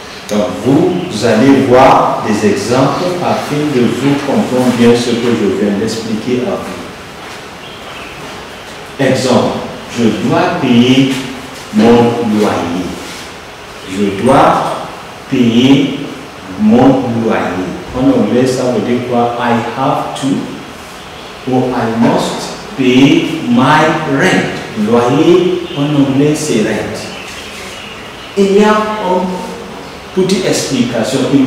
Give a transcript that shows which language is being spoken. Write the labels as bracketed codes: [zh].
[fr] Donc vous allez voir des exemples afin de vous comprendre bien ce que je viens d'expliquer à vous. Exemple, je dois payer mon loyer. Je dois payer mon loyer. En anglais, ça veut dire quoi? [en] I have to or I must pay my rent. [fr] Loyer, en anglais, c'est rent. Il y a une petite explication.